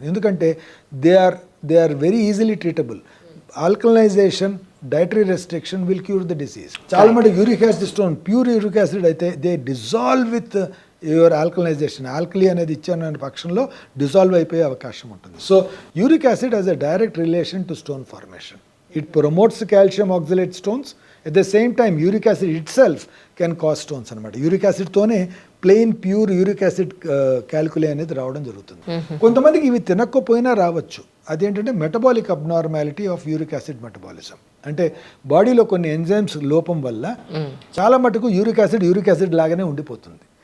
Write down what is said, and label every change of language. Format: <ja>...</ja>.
<te>ఎందుకంటే</te> <en>They are very easily treatable. Alkalization, dietary restriction will cure the disease.</en> <te>చాలా మటుకు</te> <en>Uric acid stone pure uric acid అయితే they dissolve with your alkalization.</en> <te>Alkali అనేది ఇచ్చిన పక్షంలో dissolve అయిపోయే అవకాశం ఉంటుంది.</te> <en>So uric acid has a direct relation to stone formation. It promotes calcium oxalate stones. At the same time, uric acid itself can cause stones</en> <te>అనమాట. Uric యాసిడ్తోనే plain pure uric acid క్యాల్కులే అనేది రావడం జరుగుతుంది. కొంతమందికి ఇవి తినకపోయినా రావచ్చు. అదేంటంటే</te> <en>Metabolic abnormality of uric acid metabolism.</en> <te>అంటే బాడీలో కొన్ని ఎంజైమ్స్ లోపం వల్ల చాలా మటుకు యూరిక్ యాసిడ్ లాగానే ఉండిపోతుంది.</te>